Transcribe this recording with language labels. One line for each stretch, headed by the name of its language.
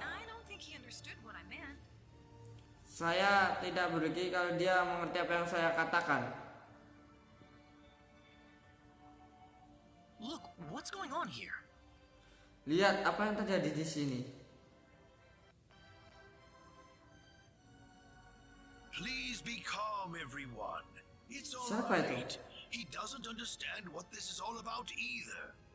English: I don't think he understood what I meant.
Indonesian: Saya tidak berpikir kalau dia mengerti apa yang saya katakan.
English: Look, what's going on here?
Indonesian: Lihat apa yang terjadi di sini.
English: Please be calm, everyone. It's all
Indonesian: Siapa itu?
English: right. He doesn't understand what this is all about either.